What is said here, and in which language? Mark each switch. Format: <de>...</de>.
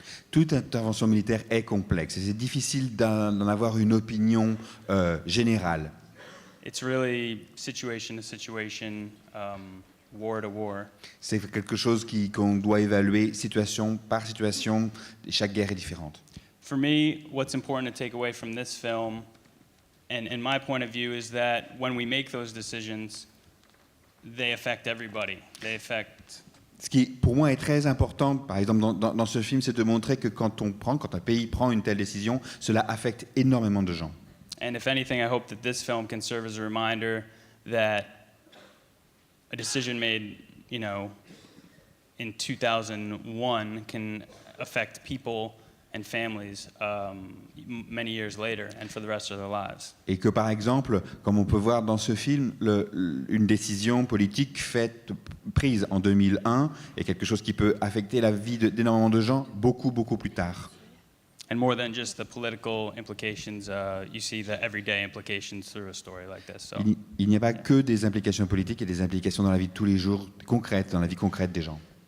<fr>Toute intervention militaire est complexe et c'est difficile d'en avoir une opinion générale.</fr> <en>It's really situation to situation, war to war.</en> <fr>C'est quelque chose qu'on doit évaluer situation par situation. Chaque guerre est différente.</fr> <en>For me, what's important to take away from this film, and my point of view, is that when we make those decisions, they affect everybody. They affect.</en> <fr>Ce qui, pour moi, est très important, par exemple, dans ce film, c'est de montrer que quand un pays prend une telle décision, cela affecte énormément de gens.</fr> <en>And if anything, I hope that this film can serve as a reminder that a decision made, in 2001 can affect people and families many years later and for the rest of their lives.</en> <fr>Et que, par exemple, comme on peut voir dans ce film, une décision politique prise en 2001 est quelque chose qui peut affecter la vie d'énormément de gens beaucoup, beaucoup plus tard.</fr> <en>And more than just the political implications, you see the everyday implications through a story like this. So,</en> <fr>Il n'y a pas que des implications politiques, il y a des implications dans la vie de tous les jours, concrètes, dans la vie concrète des gens.</fr>